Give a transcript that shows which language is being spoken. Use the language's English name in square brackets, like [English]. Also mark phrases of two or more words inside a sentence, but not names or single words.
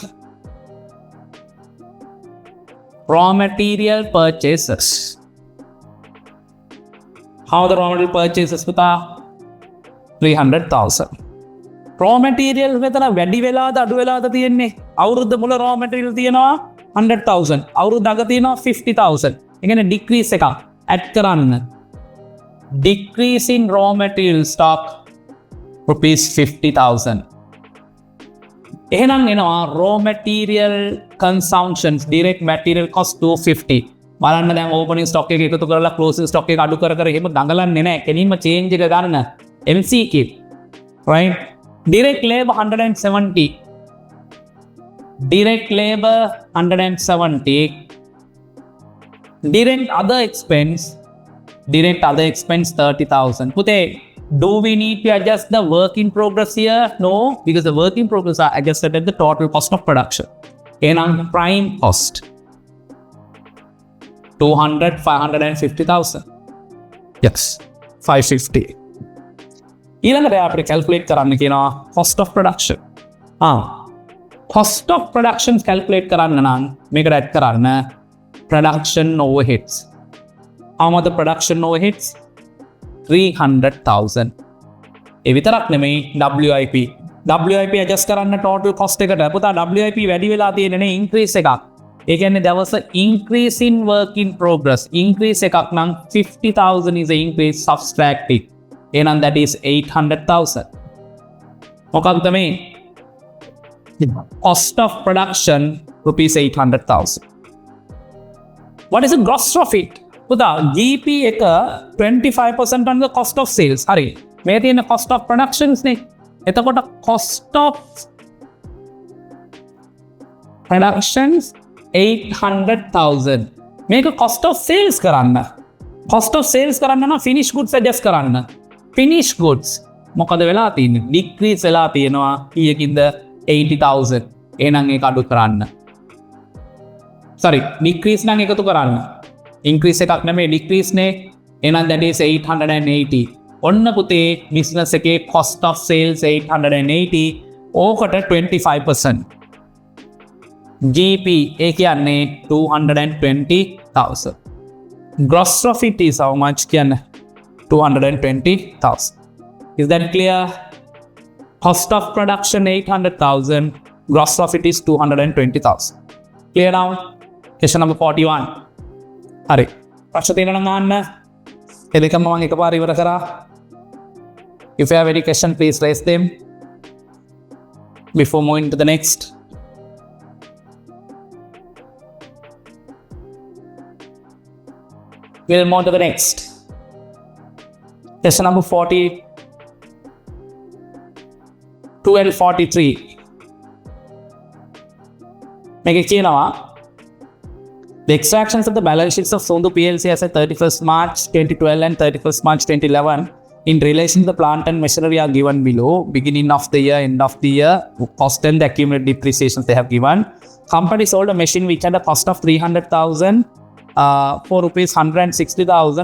[English] Raw material purchases. How the raw material purchases පුතා? [Sinhala] 300,000. [English] raw material [Sinhala] මෙතන වැඩි වෙලාද අඩු වෙලාද තියෙන්නේ? අවුරුද්ද මුල [English] raw material [Sinhala] තියෙනවා 100,000. අවුරුද්ද අග තියෙනවා 50,000. ඒ කියන්නේ decrease එකක් add කරන්න. [English] Decrease in raw material stock rupees 50,000. [Sinhala] එහෙනම් එනවා [English] raw material consumptions direct material cost 250. [Sinhala] බලන්න දැන් [English] opening stock [Sinhala] එක එකතු කරලා [English] closing stock [Sinhala] එක අඩු කර එහෙම දඟලන්නේ නැහැ. කෙනින්ම change එක ගන්න MCQ. [English] Right? Direct labor 170. Direct labor 170. Direct other expense 30,000. Pute, do we need to adjust the work in progress here? No, because the work in progress are adjusted at the total cost of production. Enang prime cost 550,000. Yes, 550. [Sinhala] ඊළඟට අපිට calculate කරන්න කියනවා [English] cost of production. Cost of production calculate [Sinhala] කරන්න නම් මේකට [English] add කරන්න production overheads. How much the production overheads? [Sinhala] 300,000. ඒ විතරක් නෙමෙයි WIP. WIP adjust කරන්න [English] total cost [Sinhala] එකට. පුතා WIP වැඩි වෙලා තියෙනනේ increase එකක්. ඒ කියන්නේ [English] there was an increase in work in progress. Increase [Sinhala] එකක් නම් [English] 50,000 is a increase subtracted. එහෙනම් that is 800,000. [Sinhala] මොකක්ද මේ? [English] Cost of production rupees 800,000. What is the gross profit? [Sinhala] පුතා GP එක [English] 25% on the cost of sales. [Sinhala] හරි. මේ තියෙන [English] cost of productions [Sinhala] නේ. එතකොට [English] cost of productions 800,000. මේක cost of sales කරන්න. Cost of sales [Sinhala] කරන්න නම් [English] finished goods adjust කරන්න. Finished goods [Sinhala] මොකද වෙලා තියෙන්නේ? Decrease වෙලා තියෙනවා කීයකින්ද? 80,000. එහෙනම් ඒක අඩු කරන්න. Sorry, decrease නම් එකතු කරන්න. Increase එකක් නෙමෙයි decrease නේ. එහෙනම් [English] that is [Sinhala] 880. ඔන්න පුතේ business එකේ [English] cost of sales [Sinhala] 880. ඕකට 25%. GP ඒ කියන්නේ 220,000. [English] Gross profit is how much කියන්නේ? 220,000. Is that clear? Cost of production 800,000. Gross profit is 220,000. Clear now? Question number 41. [Sinhala] හරි. ප්‍රශ්න තියෙනවා නම් අහන්න. ඒ දෙකම මම එකපාර ඉවර කරා. [English] If you have any question, please raise them before moving to the next. We'll move to the next. Question number 42 and 43. [Sinhala] මේක කියනවා [English] the extractions of the balance sheets of Pasindu PLC as at 31st March 2012 and 31st March 2011 in relation to the plant and machinery are given below. Beginning of the year, end of the year, cost and the accumulated depreciations they have given. Company sold a machine which had a cost of 300,000 for rupees 160,000.